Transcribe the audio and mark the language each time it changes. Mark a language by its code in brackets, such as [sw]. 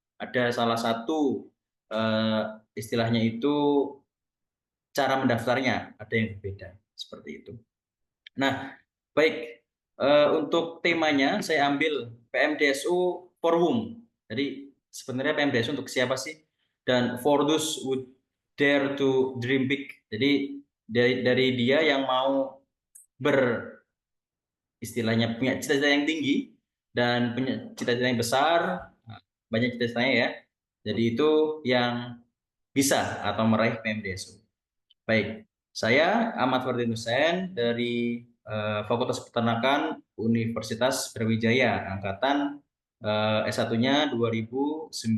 [id] Ada salah satu istilahnya itu cara mendaftarnya ada yang berbeda seperti itu. Nah, baik untuk temanya saya ambil PMDSU [en] for whom. [id] Jadi sebenarnya PMDSU untuk siapa sih? [en] Dan for those who dare to dream big. [id] Jadi dari dia yang mau istilahnya punya cita-cita yang tinggi dan punya cita-cita yang besar, banyak cita-citanya ya. Jadi itu yang bisa atau meraih PMDSU. Baik, saya Ahmad Fardin Hussein dari Fakultas Peternakan Universitas Brawijaya, angkatan S1-nya 2019.